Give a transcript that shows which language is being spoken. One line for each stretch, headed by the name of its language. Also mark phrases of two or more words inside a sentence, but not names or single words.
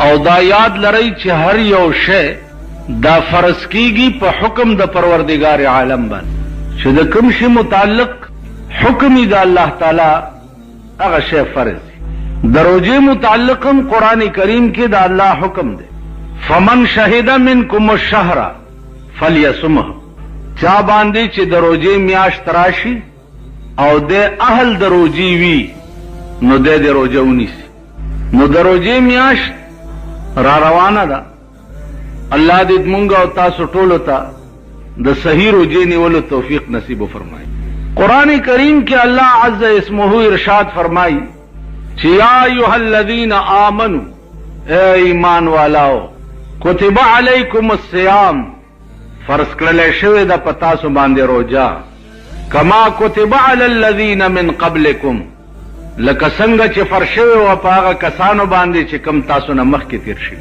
Pashto: او دا یاد لرئ چې هر یو شی دا فرض کیږي په حکم د پروردگار عالم باندې چې د کوم شي متعلق حکم د الله تعالی هغه شی فرض دی. د روژې متعلق هم قرآن کریم کې د الله حکم دی
Arabic: فمن شهد منکم الشهر فلیصمه.
Pashto: چا باندې چې د روژې میاشت راشي او د اهل د روژې وي نو د روژه ونیسي. نو د روژې میاشت را روانه ده. الله دې مونږ او تاسو ټولو ته د صحیح روژې نیولو توفیق نصیب وفرمایي. قرآن کریم کې الله عز اسمه ارشاد فرمائی چې
Arabic: یا ایها الذین آمنوا
Urdu: اے ایمان والاو
Arabic: کتب علیکم الصیام
Pashto: فرض کړل شوی د پتاسو باندې روزه
Arabic: کما کتب علی الذین من قبلکم
Pashto: لکه څنګه چې فرض شوی و په هغه کسانو باندې چې کم تاسو نه مخکې تیر شوي.